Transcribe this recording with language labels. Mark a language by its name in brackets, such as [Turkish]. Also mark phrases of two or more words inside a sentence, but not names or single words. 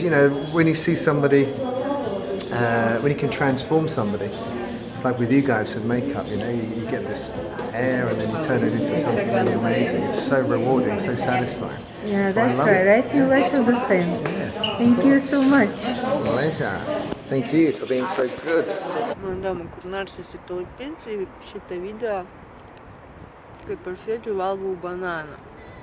[English] You know, when you see somebody, when you can transform somebody. It's like with you guys with makeup. You know, you get this hair and then you turn it into something really amazing. It's so rewarding, so satisfying. Yeah, that's right. I feel the same. Thank you so much. Pleasure. Thank you for being so good. [Lithuanian] Mano kur nors įsitalpins į šitą video, kaip aš sėdžiu valgau bananą.